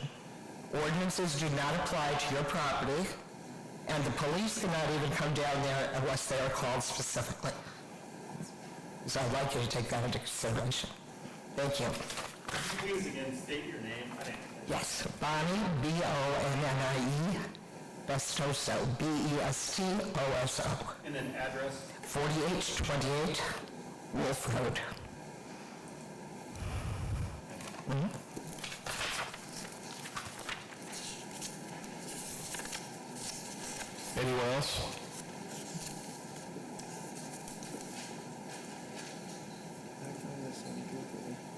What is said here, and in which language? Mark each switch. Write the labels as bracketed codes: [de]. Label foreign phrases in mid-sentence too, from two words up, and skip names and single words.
[en] Ordinances do not apply to your property, and the police cannot even come down there unless they are called specifically. So I'd like you to take that into consideration. Thank you. Could you please again state your name? Yes, Bonnie, B-O-N-N-I-E, Bestoso, B-E-S-T-O-S-O. And then address? 4828 Wolf Road. Anyone else? I find this unusual.